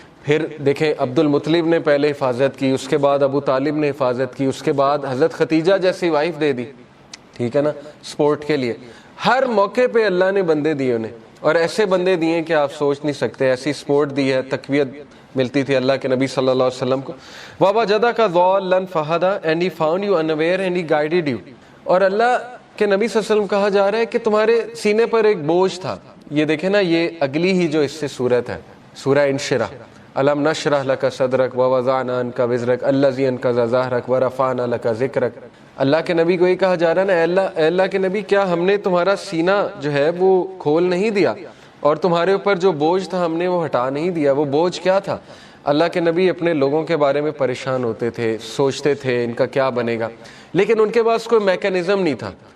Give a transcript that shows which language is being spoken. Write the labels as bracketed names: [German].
[Urdu] پھر دیکھیں عبد المطلب نے پہلے حفاظت کی، اس کے بعد ابو طالب نے حفاظت کی، اس کے بعد حضرت ختیجہ جیسی وائف دے دی، ٹھیک ہے نا، سپورٹ کے لیے. ہر موقع پہ اللہ نے بندے دیے انہیں، اور ایسے بندے دیے کہ آپ سوچ نہیں سکتے. ایسی سپورٹ دی ہے، تقویت ملتی تھی اللہ کے نبی صلی اللہ علیہ وسلم کو. [Arabic] وَوَجَدَكَ ضَالًّا فَهَدَىٰ [English] and he found you unaware and he guided you. [Urdu] اور اللہ کے نبی صلی اللہ علیہ وسلم کہا جا رہا ہے کہ تمہارے سینے پر ایک بوجھ تھا. یہ دیکھیں نا، یہ اگلی ہی جو اس سے صورت ہے، سورہ انشراح. [Arabic] الم نشرح لک صدرک ووضعنا عنک وزرک الذی انقض ظہرک ورفعنا لک ذکرک. [Urdu] اللہ کے نبی کو یہ کہا جا رہا ہے نا، اے اللہ کے نبی، کیا ہم نے تمہارا سینہ جو ہے وہ کھول نہیں دیا، اور تمہارے اوپر جو بوجھ تھا ہم نے وہ ہٹا نہیں دیا؟ وہ بوجھ کیا تھا؟ اللہ کے نبی اپنے لوگوں کے بارے میں پریشان ہوتے تھے، سوچتے تھے ان کا کیا بنے گا، لیکن ان کے پاس کوئی میکینزم نہیں تھا.